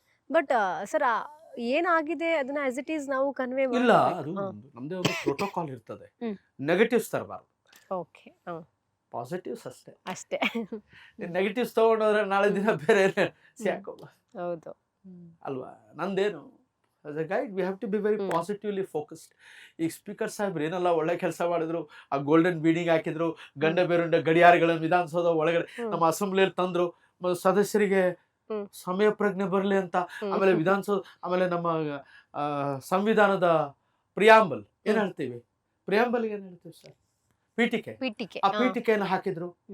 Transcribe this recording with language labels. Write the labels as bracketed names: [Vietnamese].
[Kannada] But sir ಏನಾಗಿದೆ ಅದನ್ನ [English] as it is [Kannada] ನಾವು ಕನ್ವೆ ಇಲ್ಲ. ಅದು ನಮ್ದೇ ಒಂದು ಪ್ರೋಟೋಕಾಲ್ ಇರ್ತದೆ. ನೆಗೆಟಿವ್ಸ್ ತರಬಾರ್ದು, ಓಕೆ, [English] positives [Kannada] ಅಷ್ಟೇ. ನೆಗೆಟಿವ್ಸ್ ತಗೊಂಡೋದ್ರೆ ನಾಳೆ ದಿನ ಬೇರೆ ಸಾಕೋಲ್ಲ, ಹೌದು ಅಲ್ವಾ? [English] ನಂದೇನು as a guide we have to be very positively focused. [Kannada] ಈಗ ಸ್ಪೀಕರ್ ಸಾಹೇಬ್ರು ಏನೆಲ್ಲ ಒಳ್ಳೆ ಕೆಲಸ ಮಾಡಿದ್ರು, ಆ ಗೋಲ್ಡನ್ ಬೀಡಿಂಗ್ ಹಾಕಿದ್ರು, ಗಂಡ ಬೇರುಂಡ ಗಡಿಯಾರಗಳನ್ನು ವಿಧಾನಸೌಧ ಒಳಗಡೆ ನಮ್ಮ ಅಸೆಂಬ್ಲಿಯಲ್ಲಿ ತಂದ್ರು, ಸದಸ್ಯರಿಗೆ ಸಮಯ ಪ್ರಜ್ಞೆ ಬರಲಿ ಅಂತ. ಆಮೇಲೆ ವಿಧಾನಸೌಧ, ಆಮೇಲೆ ನಮ್ಮ ಸಂವಿಧಾನದ ಪ್ರಿಯಾಂಬಲ್ ಏನ್ ಹೇಳ್ತೀವಿ, ಪ್ರಿಯಾಂಬಲ್ ಏನ್ ಹೇಳ್ತೀವಿ ಸರ್, ಪೀಠಿಕೆ, ಆ ಪೀಠಿಕೆಯನ್ನು ಹಾಕಿದ್ರು.